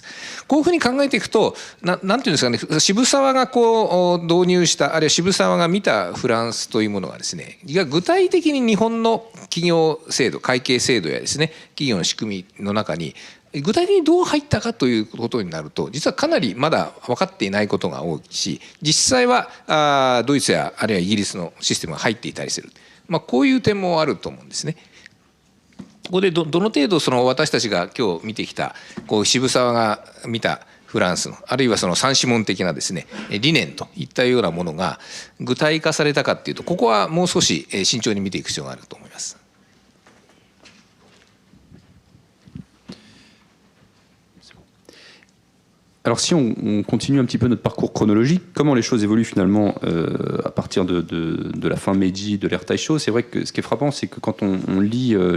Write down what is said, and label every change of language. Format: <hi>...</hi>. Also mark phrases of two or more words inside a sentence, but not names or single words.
<ja>こういうふうに考えていくと、なんていうんですかね、渋沢がこう導入した、あるいは渋沢が見たフランスというものがですね、具体的に日本の企業制度、会計制度やですね、企業の仕組みの中に具体的にどう入ったかということになると、実はかなりまだ分かっていないことが多いし、実際はドイツやあるいはイギリスのシステムが入っていたりする、こういう点もあると思うんですね。ここでどの程度その私たちが今日見てきたこう渋沢が見たフランスの、あるいはその三諮門的なですね理念といったようなものが具体化されたかっていうと、ここはもう少し慎重に見ていく必要があると思います。</ja> <fr>Alors si on continue un petit peu notre parcours chronologique, comment les choses évoluent finalement à partir de la fin Meiji, de l'ère Taisho, c'est vrai que ce qui est frappant, c'est que quand on lit</fr>